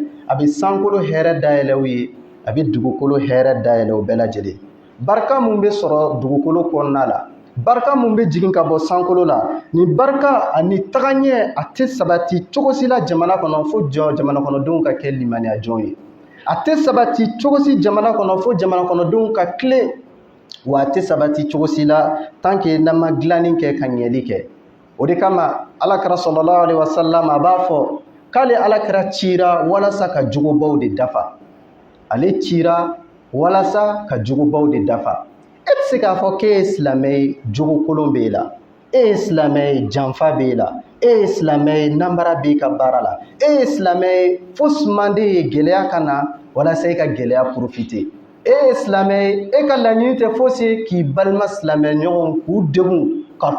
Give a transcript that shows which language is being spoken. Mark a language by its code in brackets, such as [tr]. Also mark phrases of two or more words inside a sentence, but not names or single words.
[bm] a bɛ sankolo hɛrɛ dayɛlɛ u ye a bɛ dugukolo hɛrɛ dayɛlɛ u bɛɛ lajɛlen barika mun bɛ sɔrɔ dugukolo kɔnɔna la barika mun bɛ jigin ka bɔ sankolo la nin barika ani tagaɲɛ a tɛ sabati cogo si la jamana kɔnɔ fo jamana kɔnɔdenw ka kɛ limaniya jɔn ye a tɛ sabati cogo si jamana kɔnɔ fo jamana kɔnɔdenw ka tilen wa a tɛ sabati cogo si la [fr] tant que [bm] n'an ma dilanni kɛ ka ɲɛli kɛ o de kama alakira [ar] صلى الله عليه وسلم [bm] a b'a fɔ k'ale alakira cira walasa ka jugubaw de dafa ale cira walasa ka jugubaw de dafa e tɛ se k'a fɔ k'e ye silamɛ ye jogo kolon b'e la e ye silamɛ ye janfa b'e la e ye silamɛ ye nanbara b'i ka baara la e ye silamɛ ye fo sumanden ye gɛlɛya ka na walasa e ka gɛlɛya profiter e ye silamɛ ye e ka laɲini tɛ fosi ye k'i balima silamɛ ɲɔgɔn k'u degun ka